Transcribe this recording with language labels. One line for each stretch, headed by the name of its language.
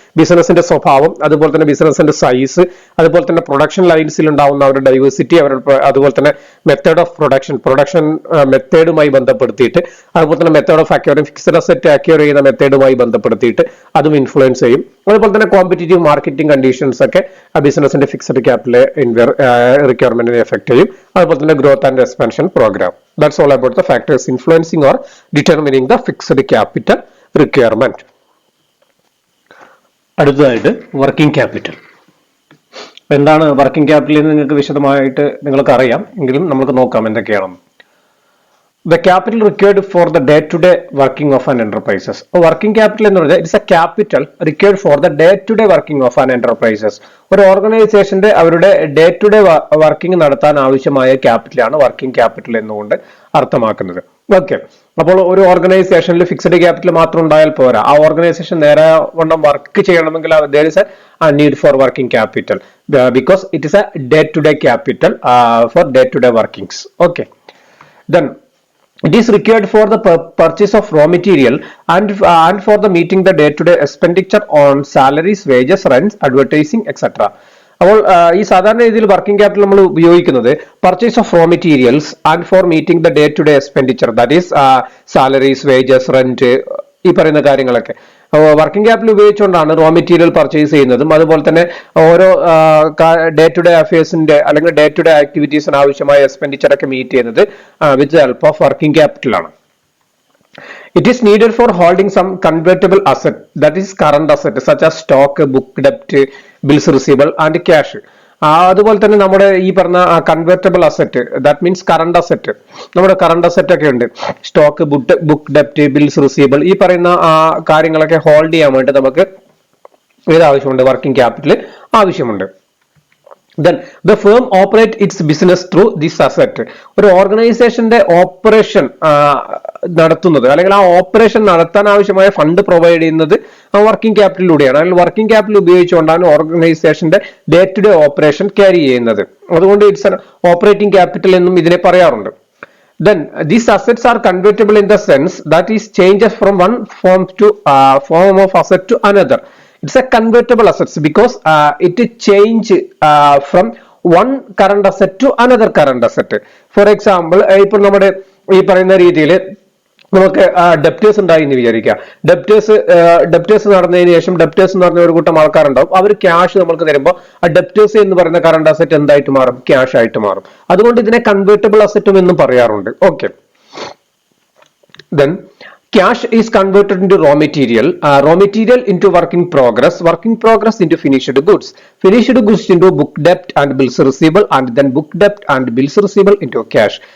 Malayalam: ബിസിനസിന്റെ സ്വഭാവം, അതുപോലെ തന്നെ ബിസിനസിന്റെ സൈസ്, അതുപോലെ തന്നെ പ്രൊഡക്ഷൻ ലൈൻസിൽ ഉണ്ടാവുന്ന അവരുടെ ഡൈവേഴ്സിറ്റി, അവരുടെ അതുപോലെ തന്നെ മെത്തേഡ് ഓഫ് പ്രൊഡക്ഷൻ മെത്തേഡുമായി ബന്ധപ്പെടുത്തിയിട്ട്, അതുപോലെ തന്നെ method of acquiring, fixed asset acquire ചെയ്യുന്ന മെത്തേഡുമായി ബന്ധപ്പെടുത്തിയിട്ട് അതും ഇൻഫ്ലുവൻസ് ചെയ്യും. അതുപോലെ തന്നെ കോമ്പറ്റീറ്റീവ് മാർക്കറ്റിംഗ് കണ്ടീഷൻസ് ഒക്കെ ബിസിനസിന്റെ ഫിക്സഡ് ക്യാപിറ്റൽ റിക്വയർമെന്റിനെ എഫക്ട് ചെയ്യും. അതുപോലെ തന്നെ growth and expansion programme.
English: That's all about the factors influencing or determining the fixed capital requirement.
Malayalam: അടുത്തതായിട്ട് വർക്കിംഗ് ക്യാപിറ്റൽ. എന്താണ് വർക്കിംഗ് ക്യാപിറ്റൽ എന്ന് നിങ്ങൾക്ക് വിശദമായിട്ട് നിങ്ങൾക്ക് അറിയാം, എങ്കിലും നമുക്ക് നോക്കാം എന്തൊക്കെയാണെന്ന്.
English: The capital required for the day-to-day working of an enterprises. Working capital
Malayalam: എന്ന് പറയുന്നത്
English: It's a capital required for the day-to-day working of an enterprises.
Malayalam: ഒരു ഓർഗനൈസേഷന്റെ അവരുടെ ഡേ ടു ഡേ വർക്കിംഗ് നടത്താൻ ആവശ്യമായ ക്യാപിറ്റലാണ് വർക്കിംഗ് ക്യാപിറ്റൽ എന്നുകൊണ്ട് അർത്ഥമാക്കുന്നത്. ഓക്കെ, അപ്പോൾ ഒരു ഓർഗനൈസേഷനിൽ ഫിക്സഡ് ക്യാപിറ്റൽ മാത്രം ഉണ്ടായാൽ പോരാ. ആ ഓർഗനൈസേഷൻ നേരെ വണ്ണം വർക്ക് ചെയ്യണമെങ്കിൽ
English: there is a need for working capital because it is a day-to-day capital for day-to-day workings. Okay, then it is required for the purchase of raw material and for the meeting the day-to-day expenditure on salaries, wages, rents, advertising, etc.
Malayalam: അപ്പോൾ ഈ സാധാരണ രീതിയിൽ working capital നമ്മൾ ഉപയോഗിക്കുന്നത്
English: purchase of raw materials and for meeting the day to day expenditure, that is
Malayalam: salaries, wages, rent, ഈ പറയുന്ന കാര്യങ്ങളൊക്കെ working capital ഉപയോഗിച്ചുകൊണ്ടാണ് റോ മെറ്റീരിയൽ പർച്ചേസ് ചെയ്യുന്നതും അതുപോലെ തന്നെ ഓരോ ഡേ ടു ഡേ അഫയേഴ്സിന്റെ അല്ലെങ്കിൽ ഡേ ടു ഡേ ആക്ടിവിറ്റീസിന് ആവശ്യമായ എക്സ്പെൻഡിച്ചർ ഒക്കെ മീറ്റ് ചെയ്യുന്നത്
English: with the help of working capital
Malayalam: ആണ്.
English: It is needed for holding some convertible asset, that is current asset such as stock, book debt, bills receivable and cash.
Malayalam: അതുപോലെ തന്നെ നമ്മുടെ ഈ പറഞ്ഞ convertible asset, that means current asset, നമ്മുടെ current asset ഒക്കെ ഉണ്ട്, stock, book ഡെപ്റ്റ്, bills receivable, ഈ പറയുന്ന കാര്യങ്ങളൊക്കെ ഹോൾഡ് ചെയ്യാൻ വേണ്ടി നമുക്ക് ഏത് ആവശ്യമുണ്ട്? വർക്കിംഗ് ക്യാപിറ്റൽ ആവശ്യമുണ്ട്.
English: Then the firm operate its business through this asset.
Malayalam: ഒരു ഓർഗനൈസേഷന്റെ ഓപ്പറേഷൻ നടത്തുന്നത് അല്ലെങ്കിൽ ആ ഓപ്പറേഷൻ നടത്താൻ ആവശ്യമായ ഫണ്ട് പ്രൊവൈഡ് ചെയ്യുന്നത് വർക്കിംഗ് ക്യാപിറ്റലിലൂടെയാണ്. അല്ലെങ്കിൽ വർക്കിംഗ് ക്യാപിറ്റൽ ഉപയോഗിച്ചുകൊണ്ടാണ് ഓർഗനൈസേഷന്റെ day to day operation carry ചെയ്യുന്നത്. അതുകൊണ്ട്
English: it's operating capital
Malayalam: എന്നും ഇതിനെ പറയാറുണ്ട്.
English: Then these assets are convertible in the sense that is changes from one form of asset to another. It's a convertible assets because it change from one current asset to another current asset. For example,
Malayalam: ഇപ്പോൾ നമ്മുടെ ഈ പറയുന്ന രീതിയിൽ നമുക്ക് debtors ഉണ്ടായി എന്ന് വിചാരിക്കുക. Debtors നടന്നതിന് ശേഷം ഡെപ്റ്റേഴ്സ് എന്ന് പറഞ്ഞ ഒരു കൂട്ടം ആൾക്കാരുണ്ടാവും. അവർ ക്യാഷ് നമുക്ക് തരുമ്പോൾ ആ ഡെപ്റ്റേഴ്സ് എന്ന് പറയുന്ന കറണ്ട് അസറ്റ് എന്തായിട്ട് മാറും? ക്യാഷ് ആയിട്ട് മാറും. അതുകൊണ്ട് ഇതിനെ കൺവേർട്ടബിൾ അസറ്റും എന്നും പറയാറുണ്ട്.
English: Okay, then cash is converted into raw material into work in progress into finished goods into book debt and bills receivable, and then book debt and bills receivable into cash.